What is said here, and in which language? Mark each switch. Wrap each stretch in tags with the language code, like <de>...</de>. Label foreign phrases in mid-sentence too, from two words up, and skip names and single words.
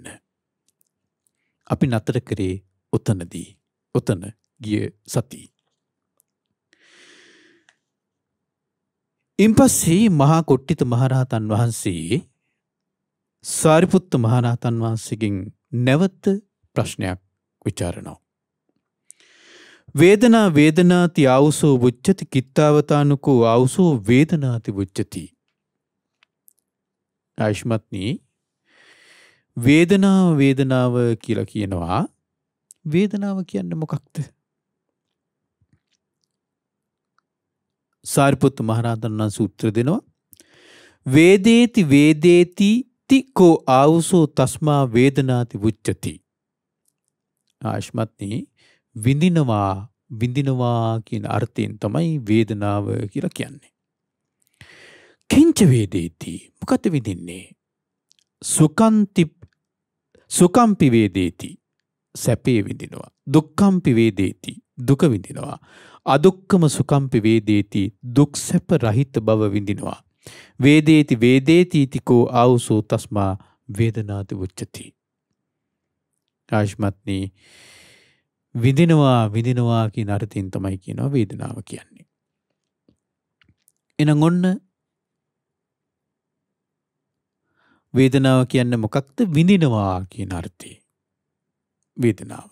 <si>අපි නතර කරේ ඔතන ගිය සති. ඉන්පස්සේ මහා කොට්ටිත මහරහතන් වහන්සේ සාරිපුත්ත මහරහතන් වහන්සේගෙන් නැවත ප්‍රශ්නයක් විචාරනවා.</si> <pi>වේදනාති ආවසෝ වුච්චති කිත්තාවතානුකෝ ආවසෝ වේදනාති වුච්චති.</pi> <si>ආයුෂ්මත්නි වේදනාව කියලා කියනවා. වේදනාව කියන්නේ මොකක්ද? සාරිපුත්ත මහරහතන් වහන්සේ උත්තර දෙනවා</si> <pi>වේදේති තිකෝ ආවසෝ තස්මා වේදනාති වුච්චති.</pi> <si>ආයුෂ්මත්නි විඳිනවා කියන අර්ථයෙන් තමයි වේදනාව කියලා කියන්නේ.</si> <pi>කිංච වේදේති</pi> <si>මොකද විඳින්නේ?</si> <pi>සුකම්පි වේදේති</pi> <si>සැපේ විඳිනවා.</si> <pi>දුක්ඛම්පි වේදේති</pi> <si>දුක විඳිනවා.</si> <pi>අදුක්ඛම සුකම්පි වේදේති</pi> <si>දුක් සැප රහිත බව විඳිනවා.</si> <pi>වේදේති වේදේති තිකෝ ආවුසෝ තස්මා වේදනාති උච්චති.</pi> <si>ආශ්මත්නි විඳිනවා කියන අර්ථයෙන් තමයි කියනවා වේදනාව කියන්නේ. එහෙනම් ඔන්න වේදනාව කියන්නේ මොකක්ද? විඳිනවා කියන අර්ථය. වේදනාව.</si>